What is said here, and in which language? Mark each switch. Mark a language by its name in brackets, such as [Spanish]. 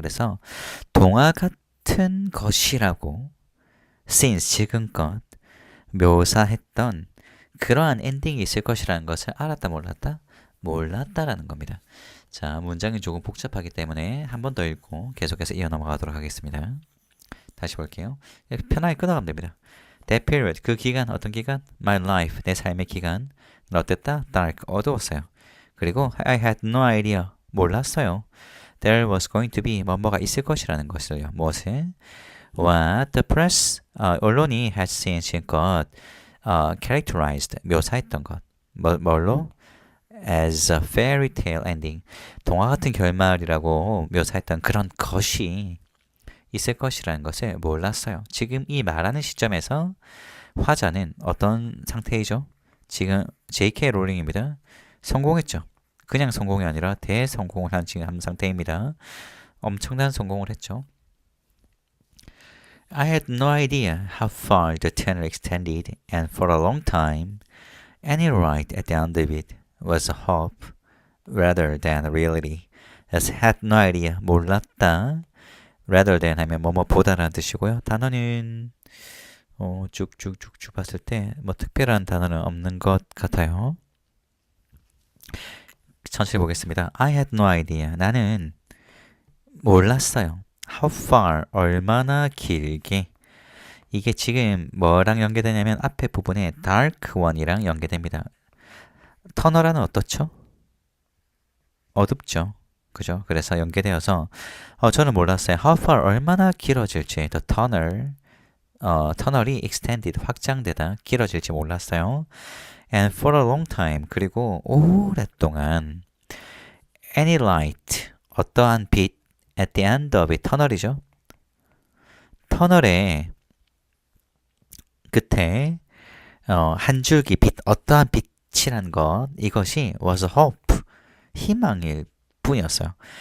[Korean] 그래서 동화 같은 것이라고 since 지금껏 묘사했던 그러한 엔딩이 있을 것이라는 것을 알았다 몰랐다? 몰랐다라는 겁니다. 자, 문장이 조금 복잡하기 때문에 한 번 더 읽고 계속해서 이어 넘어가도록 하겠습니다. 다시 볼게요. 편하게 끊어가면 됩니다. [English] That period, [Korean] 그 기간, 어떤 기간? [English] My life, [Korean] 내 삶의 기간. 어땠다? Dark, 어두웠어요. 그리고 [English] I had no idea, [Korean] 몰랐어요. [English] There was going to be, [Korean] 뭐가 있을 것이라는 것을요. 무엇을? [English] What the press, [Korean] 언론이 [English] had seen, [Korean] 지금껏 [English] characterized, [Korean] 묘사했던 것. 뭘로? [English] As a fairy tale ending. [Korean] 동화 같은 결말이라고 묘사했던 그런 것이 있을 것이라는 것을 몰랐어요. 지금 이 말하는 시점에서 화자는 어떤 상태이죠? 지금 J.K. 롤링입니다. 성공했죠. 그냥 성공이 아니라 대성공을 한 상태입니다. 엄청난 성공을 했죠. [English] I had no idea how far the tunnel extended, and for a long time, any light at the end of it was a hope rather than a reality. As had no idea, [Korean] 몰랐다. rather than 하면 뭐뭐보다라는 뜻이고요. 단어는 쭉쭉쭉쭉 봤을 때 뭐 특별한 단어는 없는 것 같아요. 천천히 보겠습니다. [English] I had no idea. [Korean] 나는 몰랐어요. [English] How far, [Korean] 얼마나 길게. 이게 지금 뭐랑 연계되냐면 앞에 부분에 dark one이랑 연계됩니다. 터널은 어떻죠? 어둡죠. 그죠? 그래서 연계되어서 저는 몰랐어요. How far, 얼마나 길어질지. The tunnel, 터널이 extended, 확장되다, 길어질지 몰랐어요. [English] And for a long time, [Korean] 그리고 오랫동안 [English] any light, [Korean] 어떠한 빛 [English] at the end of it, [Korean] 터널이죠. 터널의 끝에 한 줄기 빛, 어떠한 빛이란 것, 이것이 [English] was a hope, [Korean] 희망일 뿐이었어요.